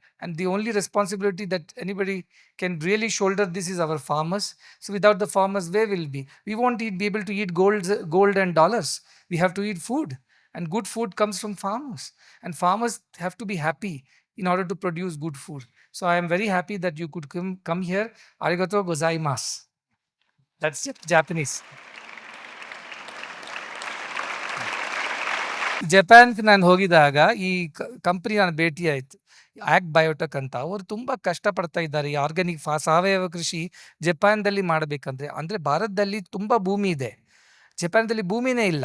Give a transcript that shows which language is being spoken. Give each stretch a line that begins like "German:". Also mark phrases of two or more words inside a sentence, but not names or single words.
English: And the only responsibility that anybody can really shoulder this is our farmers. So without the farmers, where will be? We won't be able to eat gold and dollars. We have to eat food. And good food comes from farmers. And farmers have to be happy in order to produce good food. So I am very happy that you could come here.
Japanese: ありがとう ございます.
English: That's Japanese.
Kannada: ಜಪಾನ್ಗೆ ನಾನು ಹೋಗಿದಾಗ ಈ ಕಂಪ್ನಿ ನಾನು ಭೇಟಿ ಆಯಿತು, ಆ್ಯಗ್ ಬಯೋಟೆಕ್ ಅಂತ. ಅವರು ತುಂಬ ಕಷ್ಟಪಡ್ತಾ ಇದ್ದಾರೆ ಈ ಆರ್ಗ್ಯಾನಿಕ್ ಸಾವಯವ ಕೃಷಿ ಜಪಾನ್ದಲ್ಲಿ ಮಾಡಬೇಕಂದ್ರೆ. ಅಂದರೆ ಭಾರತದಲ್ಲಿ ತುಂಬ ಭೂಮಿ ಇದೆ, ಜಪಾನ್ದಲ್ಲಿ ಭೂಮಿನೇ ಇಲ್ಲ.